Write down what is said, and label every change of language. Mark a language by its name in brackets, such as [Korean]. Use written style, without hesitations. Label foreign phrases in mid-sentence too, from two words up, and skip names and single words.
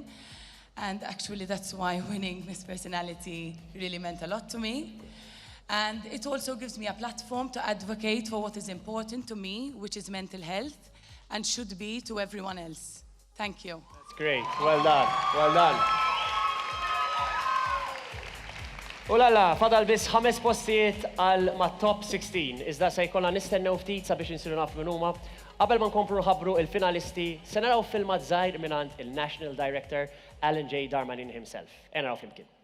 [English] And actually, that's why winning Miss Personality really meant a lot to me. And it also gives me a platform to advocate for what is important to me, which is mental health, and should be to everyone else. Thank you. That's great. Well done. Well done. [Maltese] Ulala, fadal bis 5 postijiet għal ma' top 16. Iżda se jkollna nistennew ftit sabiex insiru nafu minn huma. Qabel ma nkomplu nħabbru il-finalisti, se naraw filmat żgħir mingħand il- [English] National Director [Maltese] Alan J. Darmanin himself. Naraw flimkien.